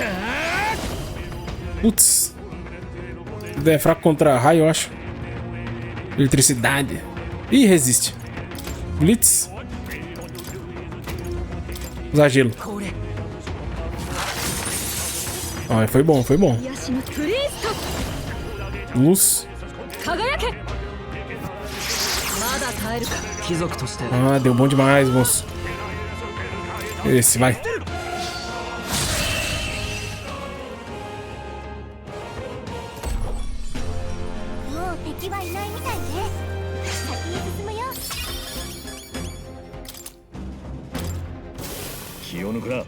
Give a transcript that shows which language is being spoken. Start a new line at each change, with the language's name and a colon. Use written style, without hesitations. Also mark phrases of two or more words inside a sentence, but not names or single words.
Portuguese: Putz. É fraco contra raio, eu acho. Eletricidade. Ih, resiste. Blitz. Usar gelo.
Japanese: これ
Portuguese: Ah, foi bom, foi bom.
Japanese: 癒しのプリンス
Portuguese: Luz.
Japanese: ト輝けまだ耐えるか貴族として
Portuguese: Ah, deu bom demais, moço. Esse, vai.
Japanese: もう敵はいないみたいね。先に進むよ。気を抜くな。